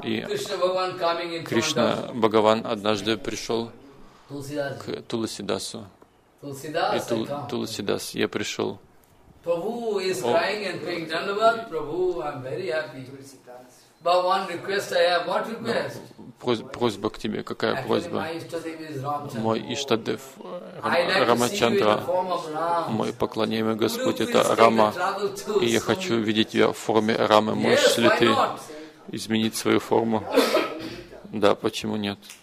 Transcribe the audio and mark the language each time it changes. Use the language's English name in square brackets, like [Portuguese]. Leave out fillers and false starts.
[Russian] И Кришна Бхагаван однажды пришел к Туласидасу. И Туласидас, я пришел. [English] Prabhu is crying and praying, Dandavat, Prabhu, I'm very happy. But one request I have, what request? [Russian] Просьба к тебе, какая просьба? Мой Иштадев Рамачандра, мой поклоняемый Господь, это Рама, и я хочу видеть тебя в форме Рамы. Можешь ли ты изменить свою форму? Да, почему нет?